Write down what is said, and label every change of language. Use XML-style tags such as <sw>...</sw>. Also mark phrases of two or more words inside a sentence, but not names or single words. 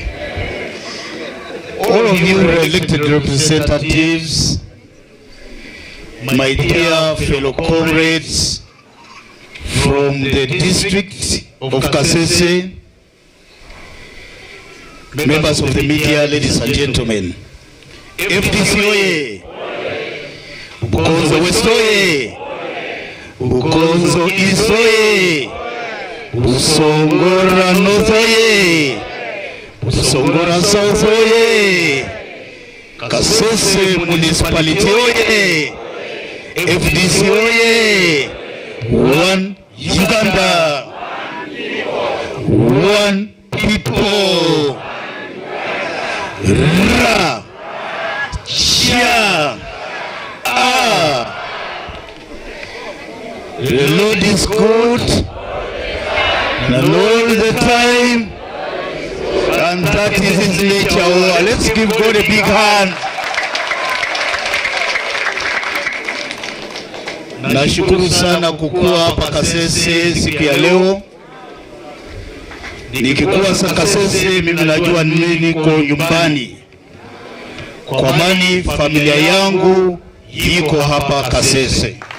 <en>All of you elected representatives, my dear fellow comrades from the district of Kasese, members of the media, ladies and gentlemen, FDC oye, Bukonzo West oye, Bukonzo East oye, Busongora North oye, Busongora South oye, Kasese Municipality oye, FDC oye, one Uganda, one people, Ra, Chia, the Lord is good, and all the time, and that is his nature. Oh, let's give God a big hand.</en> <sw>Nashukuru sana kukua hapa Kasese siku ya leo. Nikikuwa sa Kasese mimi najua niko nyumbani. Kwa maana familia yangu iko hapa Kasese.</sw>